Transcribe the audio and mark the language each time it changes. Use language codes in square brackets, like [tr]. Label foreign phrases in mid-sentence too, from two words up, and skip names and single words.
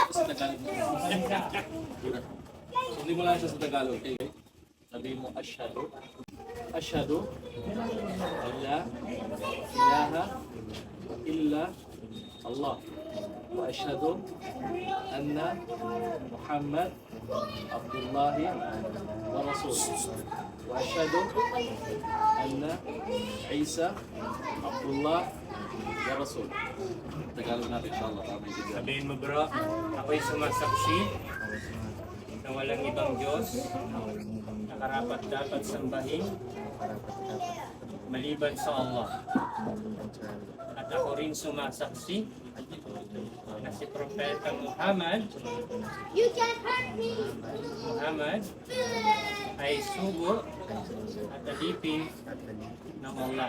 [tl] sa Tagalog. Hindi mo lang siya sa Tagalog. Okay? Sabihin mo, [ar] أشهد. أشهد. لا إله إلا الله. وأشهد أن محمد عبد الله ورسول. وأشهد أن عيسى عبد الله ورسول. [tl] Tagalog natin inshallah. Sabihin mo bro, ako'y sumasaksi na walang ibang Diyos na karapat dapat sambahin maliban sa Allah. At ako rin sumasaksi na si Propeta Muhammad ay sugo at alipin ng Allah.